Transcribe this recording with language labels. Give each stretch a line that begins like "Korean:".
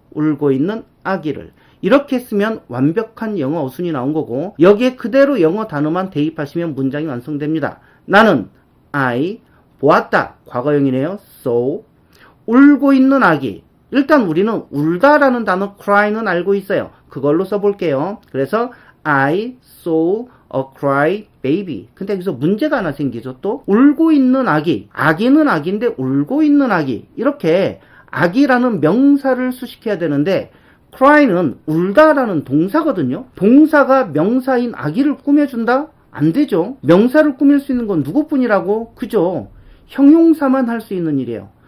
Korean: 울고 있는 아기를. 이렇게 쓰면 완벽한 영어 어순이 나온 거고, 여기에 그대로 영어 단어만 대입하시면 문장이 완성됩니다. 나는 I 보았다. 과거형이네요. So 울고 있는 아기. 일단 우리는 울다라는 단어 cry는 알고 있어요. 그걸로 써볼게요. 그래서
English: I saw a cry baby.
Korean: 근데 여기서 문제가 하나 생기죠. 또 울고 있는 아기. 아기는 아기인데 울고 있는 아기. 이렇게 아기라는 명사를 수식해야 되는데 cry는 울다라는 동사거든요. 동사가 명사인 아기를 꾸며준다? 안 되죠. 명사를 꾸밀 수 있는 건 누구뿐이라고? 그죠? 형용사만 할 수 있는 일이에요.